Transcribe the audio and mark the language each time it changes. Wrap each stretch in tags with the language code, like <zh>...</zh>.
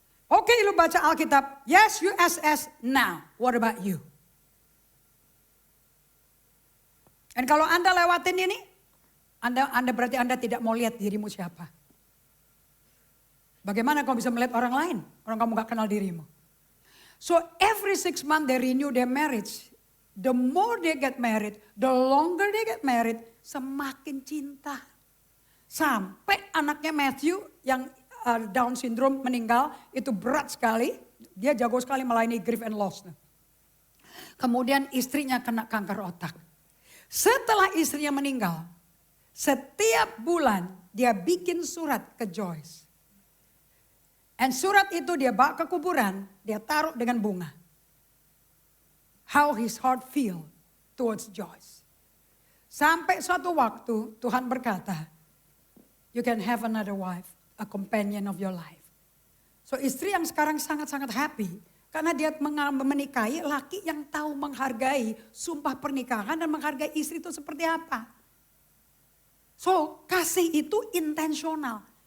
<id>Oke, lu baca Alkitab,</id> <en>yes USS, now what about you?</en> <id>Dan kalau Anda lewatin ini, Anda berarti Anda tidak mau lihat dirimu siapa. Bagaimana kamu bisa melihat orang lain? Orang kamu gak kenal dirimu.</id> <en>So every 6 months they renew their marriage. The more they get married, the longer they get married,</en> <id>semakin cinta. Sampai anaknya Matthew yang Down syndrome meninggal, itu berat sekali. Dia jago sekali melayani</id> <en>grief and loss.</en> <id>Kemudian istrinya kena kanker otak. Setelah istrinya meninggal, setiap bulan dia bikin surat ke Joyce. Dan surat itu dia bawa ke kuburan, dia taruh dengan bunga.</id> <en>How his heart feel towards Joyce.</en> <id>Sampai suatu waktu Tuhan berkata,</id> <en>you can have another wife, a companion of your life.</en> <id>So istri yang sekarang sangat-sangat happy. Karena dia menikahi laki yang tahu menghargai sumpah pernikahan dan menghargai istri itu seperti apa. So kasih itu intensional.</id>